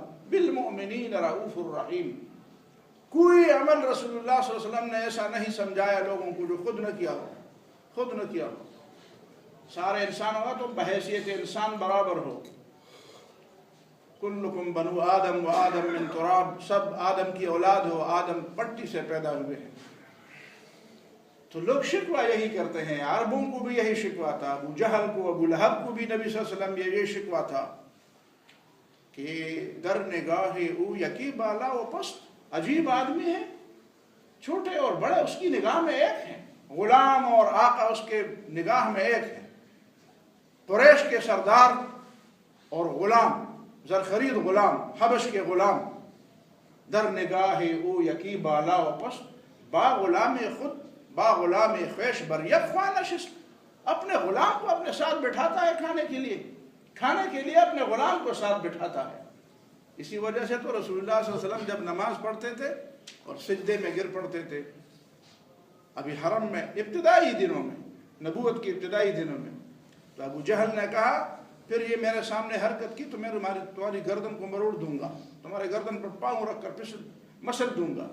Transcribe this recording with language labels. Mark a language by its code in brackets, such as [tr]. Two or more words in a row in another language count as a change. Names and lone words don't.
[ar] بالمؤمنین رؤوف الرحیم. [ur] کوئی عمل [ar] رسول اللہ صلی اللہ علیہ وسلم [ur] نے ایسا نہیں سمجھایا لوگوں کو جو خود نہ کیا ہو. سارے انسانوں کا تو بحیثیت انسان برابر ہو. [ar] کلکم بنو آدم و آدم من تراب. [ur] سب آدم کی اولاد ہو، آدم پٹی سے پیدا ہوئے ہیں. تو لوگ شکوہ یہی کرتے ہیں. عربوں کو بھی یہی شکوہ تھا، ابو جہل کو، ابو لہب کو بھی نبی [ar] صلی اللہ علیہ وسلم [ur] یہ شکوہ تھا کہ [fa] در نگاہ او یکی بالا و پست. [ur] عجیب آدمی ہے، چھوٹے اور بڑے اس کی نگاہ میں ایک ہیں، غلام اور آقا اس کے نگاہ میں ایک ہیں. قریش کے سردار اور غلام، زرخرید غلام، حبش کے غلام. [fa] در نگاہ او یکی بالا و پست. با غلام خود با غلام خویش بر یک خوان نشست. [ur] اپنے غلام کو اپنے ساتھ بٹھاتا ہے کھانے کے لیے اپنے غلام کو ساتھ بٹھاتا ہے. اسی وجہ سے تو [ar] رسول اللہ صلی اللہ علیہ وسلم [ur] جب نماز پڑھتے تھے اور سجدے میں گر پڑتے تھے، ابھی حرم میں ابتدائی دنوں میں، نبوت کے ابتدائی دنوں میں، تو ابو جہل نے کہا پھر یہ میرے سامنے حرکت کی تو میں تمہاری گردن کو مروڑ دوں گا، تمہارے گردن پر پاؤں رکھ کر مسل دوں گا.